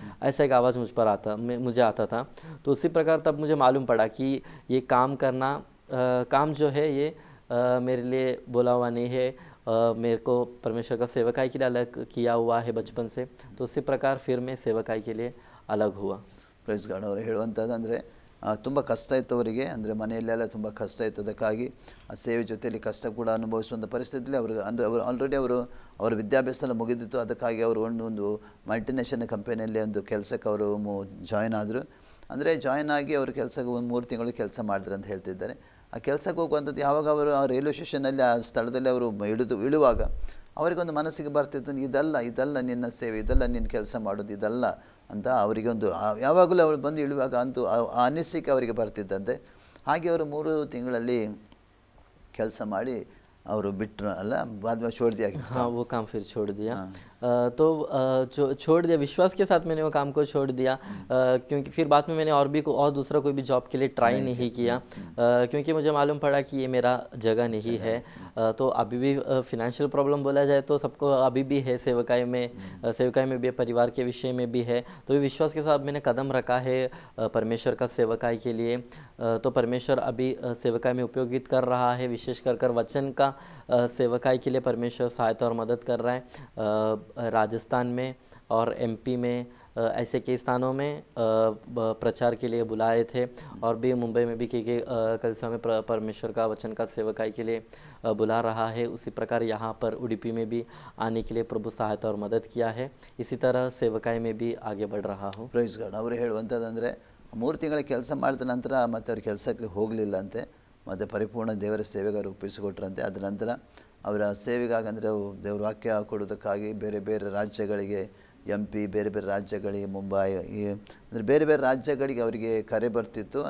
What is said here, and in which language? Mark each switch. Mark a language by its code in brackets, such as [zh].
[hi] ऐसा एक आवाज़ मुझे आता था। तो उसी प्रकार तब मुझे मालूम पड़ा कि ये काम जो है ये मेरे लिए बोला हुआ नहीं है। मेरे को परमेश्वर का सेवकाई के लिए अलग किया हुआ है बचपन से। तो उसी प्रकार फिर मैं सेवकाई के लिए अलग हुआ। [en] Praise God. [kn] ಅವರು ಹೇಳುವಂಥದ್ದು ಅಂದರೆ ತುಂಬ ಕಷ್ಟ ಇತ್ತು ಅವರಿಗೆ, ಅಂದರೆ ಮನೆಯಲ್ಲೆಲ್ಲ ತುಂಬ ಕಷ್ಟ ಇತ್ತು. ಅದಕ್ಕಾಗಿ ಆ ಸೇವೆ ಜೊತೆಯಲ್ಲಿ ಕಷ್ಟ ಕೂಡ ಅನುಭವಿಸುವಂಥ ಪರಿಸ್ಥಿತಿಯಲ್ಲಿ ಅವ್ರಿಗೆ ಅಂದರೆ ಅವರು ಆಲ್ರೆಡಿ ಅವರ ವಿದ್ಯಾಭ್ಯಾಸ ಎಲ್ಲ ಮುಗಿದಿತ್ತು. ಅದಕ್ಕಾಗಿ ಅವರು ಒಂದು ಮಲ್ಟಿನ್ಯಾಷನಲ್ ಕಂಪನಿಯಲ್ಲಿ ಒಂದು ಕೆಲಸಕ್ಕೆ ಅವರು ಜಾಯ್ನ್ ಆದರು. ಅಂದರೆ ಜಾಯ್ನ್ ಆಗಿ ಅವರು ಕೆಲಸಕ್ಕೆ ಒಂದು 3 ತಿಂಗಳು ಕೆಲಸ ಮಾಡಿದ್ರು ಅಂತ ಹೇಳ್ತಿದ್ದಾರೆ. ಆ ಕೆಲಸಕ್ಕೆ ಹೋಗುವಂಥದ್ದು ಯಾವಾಗ ಅವರು ಆ ರೈಲ್ವೆ ಸ್ಟೇಷನಲ್ಲಿ ಆ ಸ್ಥಳದಲ್ಲಿ ಅವರು ಇಳುವಾಗ ಅವರಿಗೊಂದು ಮನಸ್ಸಿಗೆ ಬರ್ತಿತ್ತು, ಇದಲ್ಲ ನಿನ್ನ ಸೇವೆ, ಇದಲ್ಲ ನಿನ್ನ ಕೆಲಸ ಮಾಡೋದು, ಇದಲ್ಲ ಅಂತ ಅವರಿಗೆ ಒಂದು ಯಾವಾಗಲೂ ಅವಳು ಬಂದು ಇಳುವಾಗ ಅಂತೂ ಆ ಅನಿಸಿಕೆ ಅವರಿಗೆ ಬರ್ತಿದ್ದಂತೆ. ಹಾಗೆ ಅವರು 3 ತಿಂಗಳಲ್ಲಿ ಕೆಲಸ ಮಾಡಿ ಅವರು ಬಿಟ್ಟರು ಅಲ್ಲ, [hi] बाद में छोड़ दिया. हाँ, वो काम फिर छोड़ दिया। तो छोड़ दिया, विश्वास के साथ मैंने वो काम को छोड़ दिया, क्योंकि फिर बाद में मैंने और दूसरा कोई भी जॉब के लिए ट्राई नहीं किया, क्योंकि मुझे मालूम पड़ा कि ये मेरा जगह नहीं है। तो अभी भी फिनेंशियल प्रॉब्लम बोला जाए तो सबको अभी भी है, सेवकाई में भी, परिवार के विषय में भी है। तो ये विश्वास के साथ मैंने कदम रखा है परमेश्वर का सेवकाई के लिए। तो परमेश्वर अभी सेवकाई में उपयोगित कर रहा है, विशेष कर वचन का सेवकाई के लिए परमेश्वर सहायता और मदद कर रहा है। राजस्थान में और एमपी में ऐसे कई स्थानों में प्रचार के लिए बुलाए थे, और भी मुंबई में भी कई कलिसिया में परमेश्वर का वचन का सेवकाई के लिए बुला रहा है। उसी प्रकार यहाँ पर उडुपी में भी आने के लिए प्रभु सहायता और मदद किया है। इसी तरह सेवकाई में भी आगे बढ़ रहा हूँ। [en] Praise God. [kn] ಅವರು ಹೇಳುವಂಥದ್ದಂದರೆ 3 ತಿಂಗಳ ಕೆಲಸ ಮಾಡಿದ ನಂತರ ಮತ್ತು ಅವ್ರ ಕೆಲಸಕ್ಕೆ ಹೋಗಲಿಲ್ಲಂತೆ, ಮತ್ತು ಪರಿಪೂರ್ಣ ದೇವರ ಸೇವೆಗೆ ಅವರು ಒಪ್ಪಿಸಿಕೊಟ್ರಂತೆ. ಅದ ನಂತರ ಅವರ ಸೇವೆಗಾಗಿ ಅಂದರೆ ದೇವರ ವಾಕ್ಯ ಕೊಡೋದಕ್ಕಾಗಿ ಬೇರೆ ಬೇರೆ ರಾಜ್ಯಗಳಿಗೆ, MP ಬೇರೆ ಬೇರೆ ರಾಜ್ಯಗಳಿಗೆ, ಮುಂಬೈ ಅಂದರೆ ಬೇರೆ ಬೇರೆ ರಾಜ್ಯಗಳಿಗೆ ಅವರಿಗೆ ಕರೆ ಬರ್ತಿತ್ತು.